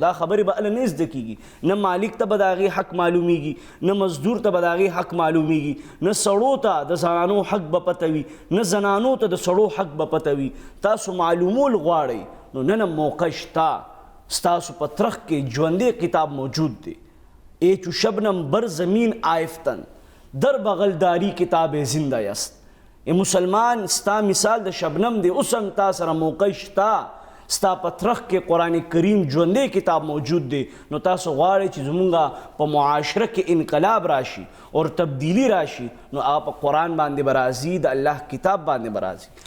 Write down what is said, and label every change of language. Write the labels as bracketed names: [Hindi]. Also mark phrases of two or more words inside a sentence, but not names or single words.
[Pashto] دا خبرې به هله نه زده کېږي، نه مالک ته به د هغې حق معلومیږي، نه مزدور ته به د هغې حق معلومیږي، نه سړو ته د زنانو حق به پته وي، نه زنانو ته د سړو حق به پته وي. تاسو معلومول غواړئ نو نن موقع شته، ستاسو په ترخ کې ژوندی کتاب موجود دی. [Persian] ای چو شبنم بر زمین آیفتن در بغلداری کتاب زنده است. [Pashto] ای مسلمان ستا مثال د شبنم دی، اوس هم تا سره موقع شته، ستا په ترخ کې قرآن کریم ژوندی کتاب موجود دی. نو تاسو غواړئ چې زمونږ په معاشره کې انقلاب راشي او تبدیلی راشي نو هغه په قرآن باندې به راځي، د الله کتاب باندې به راځي.